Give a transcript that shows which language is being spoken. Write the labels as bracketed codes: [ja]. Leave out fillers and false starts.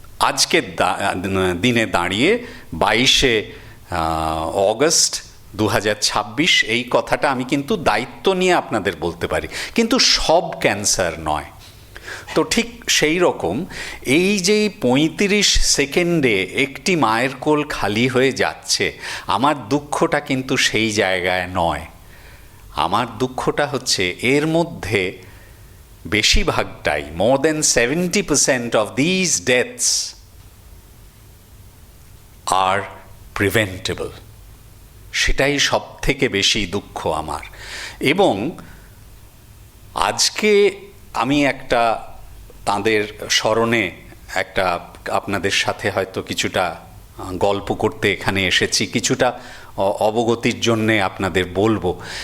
[bn] আজকের দিনে দাঁড়িয়ে 22শে অগস্ট 2026 এই কথাটা আমি কিন্তু দায়িত্ব নিয়ে আপনাদের বলতে পারি, কিন্তু সব ক্যান্সার নয়। তো ঠিক সেই রকম এই যে 35 সেকেন্ডে একটি মায়ের কোল খালি হয়ে যাচ্ছে, আমার দুঃখটা কিন্তু সেই জায়গায় নয়। আমার দুঃখটা হচ্ছে এর মধ্যে বেশিরভাগটাই, [en] more than 70% of these deaths are preventable। [bn] সেটাই সব থেকে বেশি দুঃখ আমার। এবং আজকে আমি একটা তাদের স্মরণে একটা আপনাদের সাথে হয়তো কিছুটা গল্প করতে এখানে এসেছি, কিছুটা অবগতির জন্যে আপনাদের বলবো।